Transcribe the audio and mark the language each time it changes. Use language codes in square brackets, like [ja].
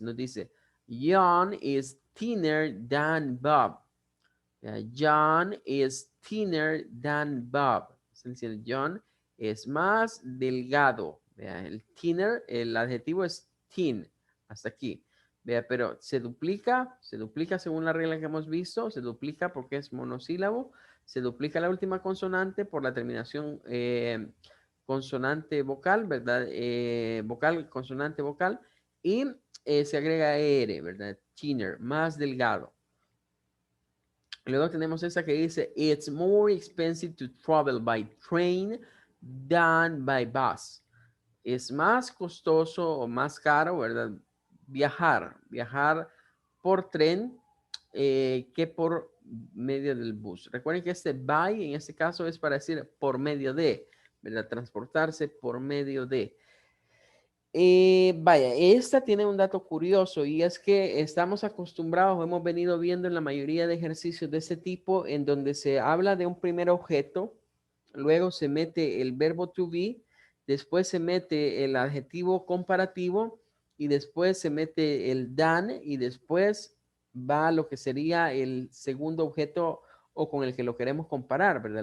[es] Nos dice, [en] John is thinner than Bob. John is thinner than Bob. [es] Es decir, John es más delgado. El thinner, el adjetivo es thin. Hasta aquí. Vea, pero se duplica según la regla que hemos visto, se duplica porque es monosílabo, se duplica la última consonante por la terminación consonante vocal, ¿verdad? Vocal, consonante vocal, y se agrega ER, ¿verdad? Thinner, más delgado. Luego tenemos esa que dice, [en] it's more expensive to travel by train than by bus. [es] Es más costoso o más caro, ¿verdad? Viajar por tren que por medio del bus. Recuerden que este by en este caso es para decir por medio de, ¿verdad? Transportarse por medio de. Vaya, esta tiene un dato curioso y es que estamos acostumbrados, hemos venido viendo en la mayoría de ejercicios de este tipo en donde se habla de un primer objeto, luego se mete el verbo to be, después se mete el adjetivo comparativo y después se mete el than y después va lo que sería el segundo objeto o con el que lo queremos comparar, ¿verdad?